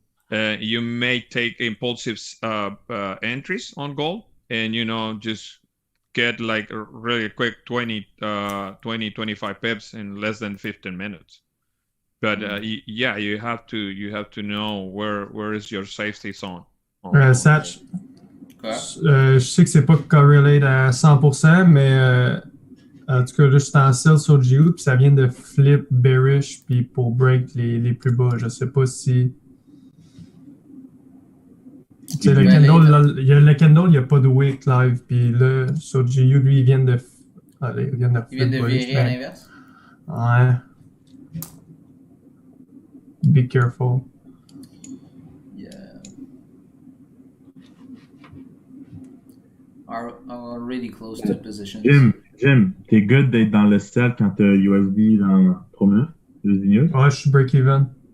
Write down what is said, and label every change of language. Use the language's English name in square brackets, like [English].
[English] You may take impulsive entries on gold, and just get like a really quick 25 pips in less than 15 minutes. But yeah, you have to know where is your safety zone. [French] Satch, je sais que c'est pas correlate à 100%, mais en tout cas, là, je suis en sell sur GU, puis ça vient de [English] flip bearish, [French] puis pour break les plus bas. Je sais pas si... Tu sais, le candle, il n'y a pas de wick live, puis là, sur GU, lui, il vient de... Allez, il vient de virer à l'inverse? [English] Ouais. Be careful. Yeah. Are already close to position. [French] Jim, t'es good d'être dans le sell quand t'as USD dans 3 minutes? [English] USD news? [French] Ouais, je suis break-even.